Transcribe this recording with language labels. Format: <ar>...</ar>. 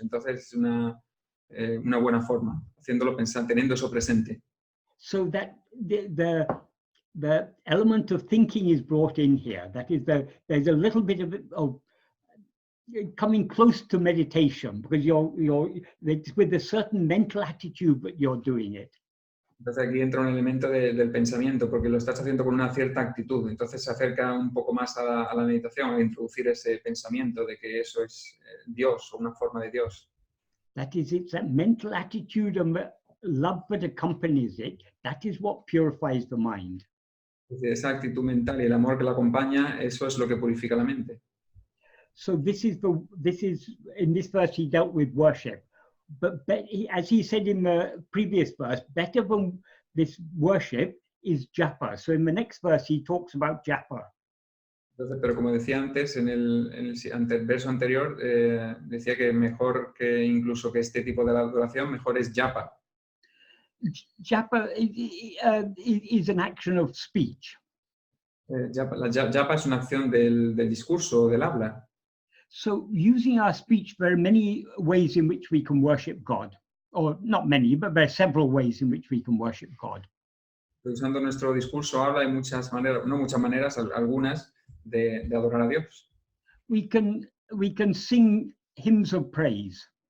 <es>Entonces es una buena forma, haciéndolo pensando, teniendo eso presente.</es> <en>So that the element of thinking is brought in here. That is, there's a little bit of coming close to meditation, because it's with a certain mental attitude that you're doing it.</en> <es>Entonces aquí entra un elemento del pensamiento, porque lo estás haciendo con una cierta actitud. Entonces se acerca un poco más a la meditación, a introducir ese pensamiento de que eso es Dios o una forma de Dios.</es> <en>That is, it's that mental attitude and the love that accompanies it. That is what purifies the mind.</en> <es>Esa actitud mental y el amor que la acompaña, eso es lo que purifica la mente.</es> <en>So this is in this verse he dealt with worship, but as he said in the previous verse, better than this worship is japa. So in the next verse he talks about japa.</en> <es>Entonces, pero como decía antes, en el verso anterior, decía que mejor que incluso que este tipo de adoración, mejor es japa.</es> <en>Japa is an action of speech.</en> <es>La japa es una acción del discurso, del habla.</es> <en>So using our speech, there are many ways in which we can worship God. Or not many, but there are several ways in which we can worship God.</en> <es>Usando nuestro discurso habla, hay muchas maneras, no muchas maneras, algunas de adorar a Dios.</es> <en>We can sing hymns of praise.</en>